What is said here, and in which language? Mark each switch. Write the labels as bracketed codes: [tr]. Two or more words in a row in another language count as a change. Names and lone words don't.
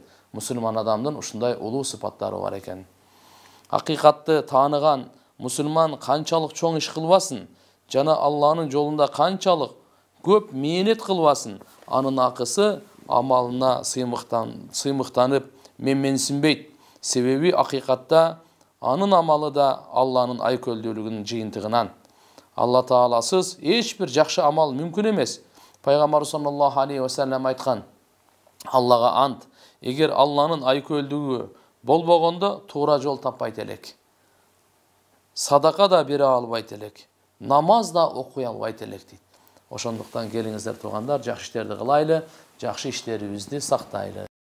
[ky] Мусулман адамдын ушундай улуу сыпаттары бар экен. Акыйкатты тааныган мусулман канчалык чоң иш кылбасын, жана Алланын жолунда канчалык көп мээнет кылбасын, анын акысы амалына сыймыктанып менменсинбейт. Себеби акыйкатта анын амалы да Алланын айкөлдүүлүгүнүн жыйынтыгынан. Алла Тааласыз эч бир жакшы амал мүмкүн эмес. Пайгамбар [ar] صلى الله عليه وسلم [ky] айткан: Аллага ант, эгер Алланын айкөлдүгү болбогондо туура жол таппайт элек. Садака да бере албайт элек. Намаз да окуй албайт элек дейт. Ошондуктан келиңиздер туугандар, жакшы иштерди кылайлы, жакшы иштерибизди сактайлы.